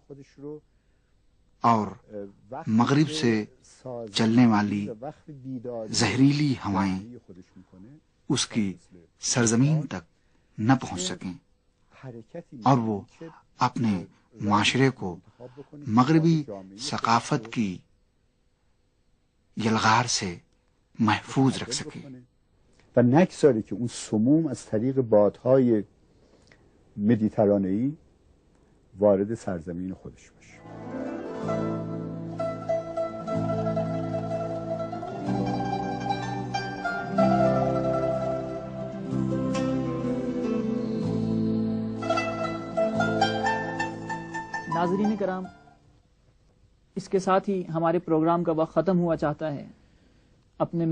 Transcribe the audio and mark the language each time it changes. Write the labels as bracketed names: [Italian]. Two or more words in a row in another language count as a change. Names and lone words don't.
[Urdu] اور مغرب سے چلنے والی زہریلی ہوائیں اس کی سرزمین تک نہ پہنچ سکیں اور وہ اپنے معاشرے کو مغربی ثقافت کی یلغار سے محفوظ رکھ سکے [Persian] و نگذاره که اون سموم از طریق بادهای مدیترانه‌ای وارد سرزمین خودش بشه. [Urdu] ناظرین کرام، اس کے ساتھ ہی ہمارے پروگرام کا وقت ختم ہوا چاہتا ہے۔